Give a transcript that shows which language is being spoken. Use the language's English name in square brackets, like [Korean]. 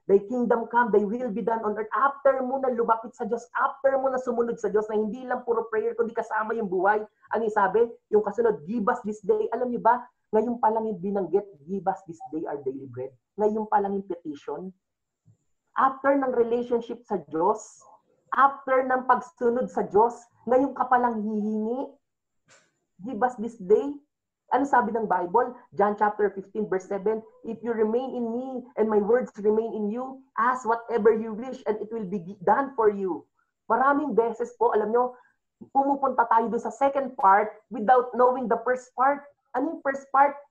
[English] Thy kingdom come, thy will be done on earth. [Filipino] After mo na lumapit sa Diyos, after mo na sumunod sa Diyos, na hindi lang puro prayer, kundi kasama yung buhay. Ano yung sabi? [English] Yung kasunod, give us this day. [Filipino] Alam nyo ba, ngayon pa lang yung binanggit, [English] give us this day our daily bread. [Filipino] Ngayon pa lang yung petition. After ng relationship sa Diyos, after ng pagsunod sa Diyos, ngayon ka pa lang hihingi. [English] Give us this day. [Filipino] Ano sabi ng Bible? [English] John chapter 15 verse 7, if you remain in me and my words remain in you, ask whatever you wish and it will be done for you. [Filipino] Maraming beses po, alam nyo, pumupunta tayo dun sa second part without knowing the first part. Ano yung first part?